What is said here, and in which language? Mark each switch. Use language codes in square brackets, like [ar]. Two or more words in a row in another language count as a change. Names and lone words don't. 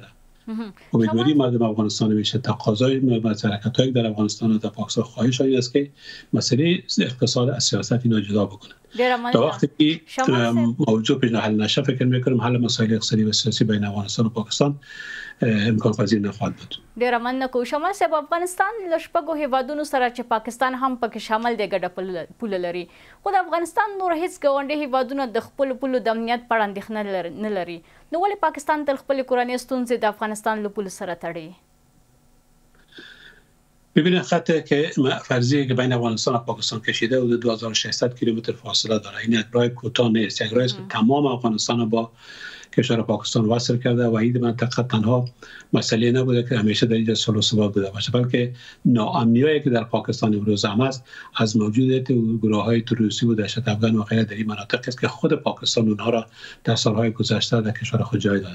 [fa] امیدواری مردم افغانستان میشه تقاضای حرکت‌های در افغانستان و در پاکستان خواهش این است که مسئله اقتصاد از سیاست اینا جدا بکنن. تا وقتی که موضوع پیش حل نشه فکر میکنم حل مسائل اقتصادی و سیاسی بین افغانستان و پاکستان امکان پذیر نخواهد بود. [ps] ډیر مننه کوم شمال صاحب. افغانستان له شپږو هیوادونو سره چې پاکستان هم پکې شامل دی ګډه پوله لري، خو د افغانستان نور هیڅ ګاونډي هیوادونه د خپلو پولو د امنیت په اړه اندېښنه نه لري، نو ولې پاکستان تل خپلې کورنۍ ستونزې د افغانستان له پولو سره تړي؟ [fa] ببینید خطی که فرضیه که بین افغانستان و پاکستان کشیده حدود 2600 کیلومتر فاصله داره. این یک راه کوتاه نیست، یک راهی که تمام افغانستان با کشور پاکستان وصل کرده و این منطقه تنها مسئله نبوده که همیشه در اینجا صلح و ثبات بوده باشه، بلکه ناامنیایی که در پاکستان امروز هم است از موجودیت گروه‌های تروریستی و دهشت افغان و غیره در این مناطق است که خود پاکستان اونها را در سالهای گذشته در کشور خود جای داده.